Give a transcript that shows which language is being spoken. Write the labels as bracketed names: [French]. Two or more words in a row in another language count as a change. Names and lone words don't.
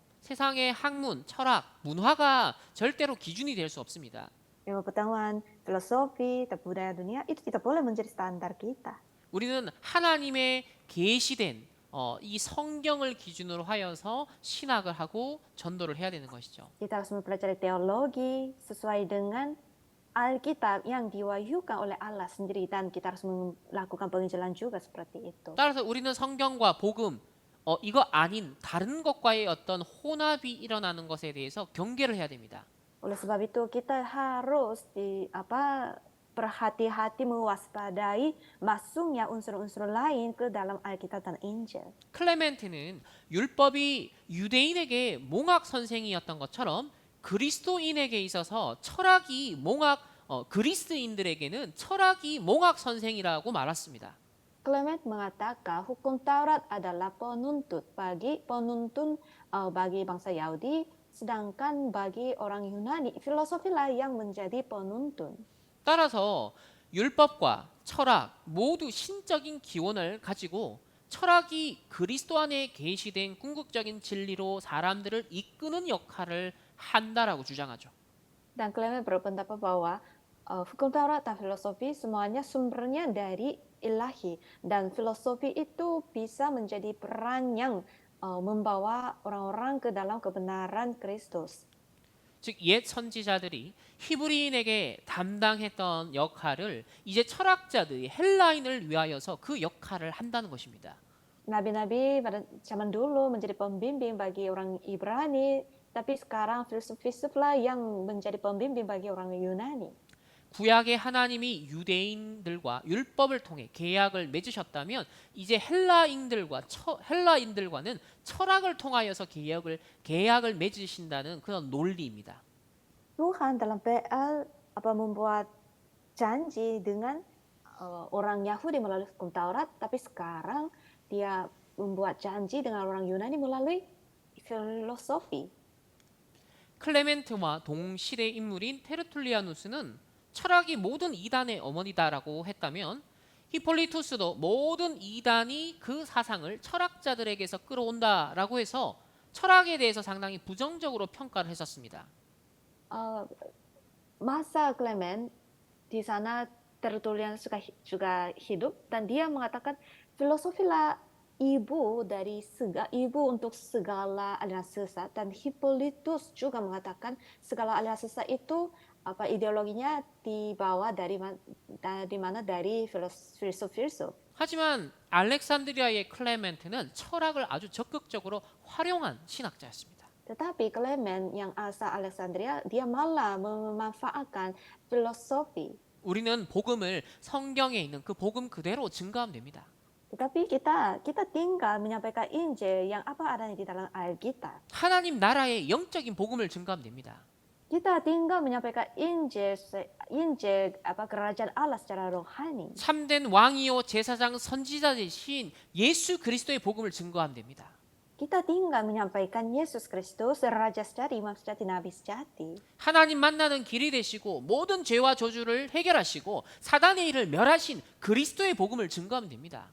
[Korean] 세상의 학문, 철학, 문화가 절대로 기준이 될 수 없습니다. [Indonesian] Ilmu pengetahuan, filosofi, dan budaya dunia itu tidak boleh menjadi standar kita. [Korean] 우리는 하나님의 계시된 이 성경을 기준으로 하여서 신학을 하고 전도를 해야 되는 것이죠. [Indonesian] Kita harus mempelajari teologi sesuai dengan Alkitab yang diwahyukan oleh Allah sendiri dan kita harus melakukan penginjilan juga seperti itu. [Korean] 따라서 우리는 성경과 복음 이거 아닌 다른 것과의 어떤 혼합이 일어나는 것에 대해서 경계를 해야 됩니다. [Indonesian] Oleh sebab itu kita harus berhati-hati mewaspadai masuknya unsur-unsur lain ke dalam Alkitab dan Injil. [Korean] 클레멘트는 율법이 유대인에게 몽학 선생이었던 것처럼 그리스도인에게 있어서 철학이 그리스인들에게는 철학이 몽학 선생이라고 말했습니다. [Indonesian] Clement mengatakan hukum Taurat adalah penuntun bagi bangsa Yahudi, sedangkan bagi orang Yunani filosofilah yang menjadi penuntun. [Korean] 따라서 율법과 철학 모두 신적인 기원을 가지고 철학이 그리스도 안에 계시된 궁극적인 진리로 사람들을 이끄는 역할을 한다라고 주장하죠. [Indonesian] Dan Clement berpendapat bahwa hukum Taurat dan filosofi semuanya sumbernya dari ilahi dan filosofi itu bisa menjadi peran yang membawa orang-orang ke dalam kebenaran Kristus. [Korean] 즉 옛 선지자들이 히브리인에게 담당했던 역할을 이제 철학자들이 헬라인을 위하여서 그 역할을 한다는 것입니다. [Indonesian] Nabi-nabi pada zaman dulu menjadi pembimbing bagi orang Ibrani, Tapi sekarang filsuf-filsuflah yang menjadi pembimbing bagi orang Yunani. [Korean] 구약의 하나님이 유대인들과 율법을 통해 계약을 맺으셨다면 이제 헬라인들과는 철학을 통하여서 계약을 맺으신다는 그런 논리입니다. [Indonesian] Tuhan dalam PL membuat janji dengan orang Yahudi melalui hukum Taurat, tapi sekarang dia membuat janji dengan orang Yunani melalui filosofi. [Korean] 클레멘트와 동시대 인물인 테르툴리아누스는 철학이 모든 이단의 어머니다라고 했다면 히폴리투스도 모든 이단이 그 사상을 철학자들에게서 끌어온다라고 해서 철학에 대해서 상당히 부정적으로 평가를 했었습니다. [Indonesian] Masa Clement di sana Tertullian juga hidup dan dia mengatakan filosofilah ibu untuk segala aliran sesat, dan Hippolytus juga mengatakan segala aliran sesat itu ideologinya dibawa dari filsuf-filsuf. [Korean] 하지만 알렉산드리아의 클레멘트는 철학을 아주 적극적으로 활용한 신학자였습니다. [Indonesian] Tetapi Clement yang asal Alexandria, dia malah memanfaatkan filosofi. [Korean] 우리는 복음을 성경에 있는 그 복음 그대로 증거하면 됩니다. [Indonesian] Tetapi kita tinggal menyampaikan Injil yang apa adanya di dalam Alkitab. [Korean] 하나님 나라의 영적인 복음을 증거하면 됩니다. [Indonesian] Kita tinggal menyampaikan Injil kerajaan Allah secara rohani. [Korean] 참된 왕이요 제사장 선지자 되신 예수 그리스도의 복음을 증거하면 됩니다. [Indonesian] Kita tinggal menyampaikan Yesus Kristus, Raja sejati, Imam sejati, Nabi sejati. [Korean] 하나님 만나는 길이 되시고 모든 죄와 저주를 해결하시고 사단의 일을 멸하신 그리스도의 복음을 증거하면 됩니다.